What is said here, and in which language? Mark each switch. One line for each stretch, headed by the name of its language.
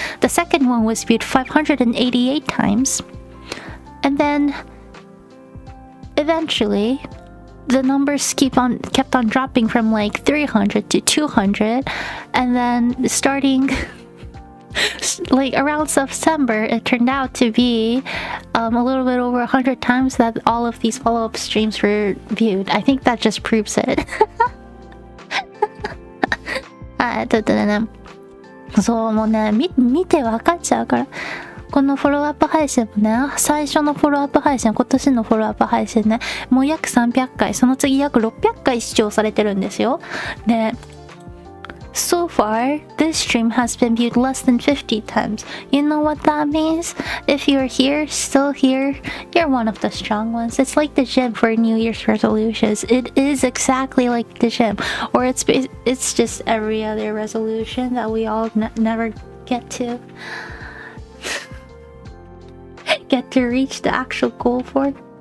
English: The second one was viewed 588 times. And then eventually the numbers kept on dropping from like 300 to 200, and then starting like around September, it turned out to be a little bit over 100 times that all of these follow-up streams were viewed. I think that just proves it.
Japanese: そう、もうね、見て分かっちゃうから。このフォローアップ配信もね、最初のフォローアップ配信、今年のフォローアップ配信ね、もう約300回、その次約600回視聴されてるんですよ。で、
English: So far, this stream has been viewed less than 50 times. You know what that means? If you're here, still here, you're one of the strong ones. It's like the gym for New Year's resolutions. It is exactly like the gym. Or it's just every other resolution that we all never get to reach the actual goal for.